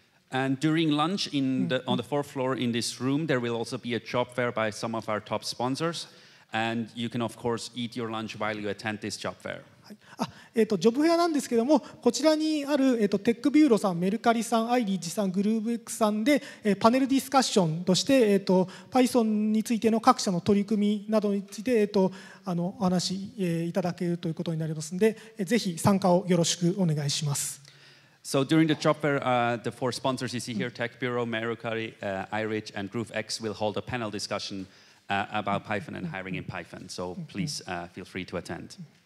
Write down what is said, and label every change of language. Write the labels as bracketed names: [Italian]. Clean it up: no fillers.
[English] And during lunch on the fourth floor in this room, there will also be a job fair by some of our top sponsors. And you can, of course, eat your lunch while you attend this job fair. [Japanese] ジョブフェアなんですけども、こちらにある、テックビューロさん、メルカリさん、アイリッジさん、グルーブ X さんで、パネルディスカッションとして、Python についての各社の取り組みなどについて、お話し、いただけるということになりますので、ぜひ参加をよろしくお願いします。 [English] So during the job fair, the 4 sponsors you see here, Tech Bureau, Mercari, iRich, and GrooveX will hold a panel discussion about Python and hiring in Python. So please feel free to attend.